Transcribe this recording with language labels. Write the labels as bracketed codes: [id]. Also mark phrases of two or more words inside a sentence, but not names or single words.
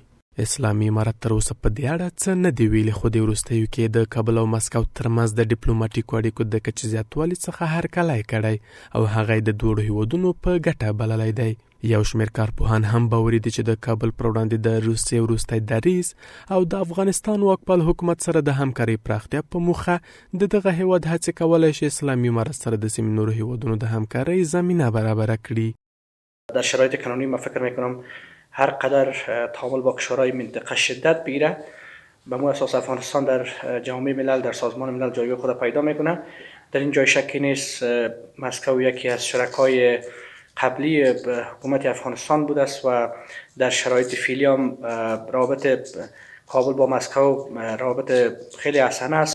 [ps] اسلامي امارت تر اوسه په دې اړه څه نه دی ویلي، خو د وروستیو کې د کابل او مسکو ترمنځ د ډیپلوماټیکو اړیکو د کچې زیاتوالي څخه هرکلی کړی او هغه د دوړو هیوادونو په ګټه بللی دی. یو شمېر کارپوهان هم باوري دي چې د کابل پر وړاندې د روسیې وروستی دریځ او د افغانستان واکپال حکومت سره د همکارۍ پراختیا په موخه د دغه هیواد هڅې کولی شي اسلامي امارت سره د سیمې نورو هیوادونو د همکارۍ زمینه برابره کړي. [fa] در شرایط کنونی من فکر میکنم هر قدر تعامل با کشورهای منطقه شدت بگیره به مو اساس افغانستان در جامعه ملل در سازمان ملل جایگاه خود پیدا میکنه. در این جای شکی نیست مسکو یکی از شرکای قبلی حکومت افغانستان بوده است و در شرایط فعلی هم رابط کابل با مسکو رابط خیلی حسن است.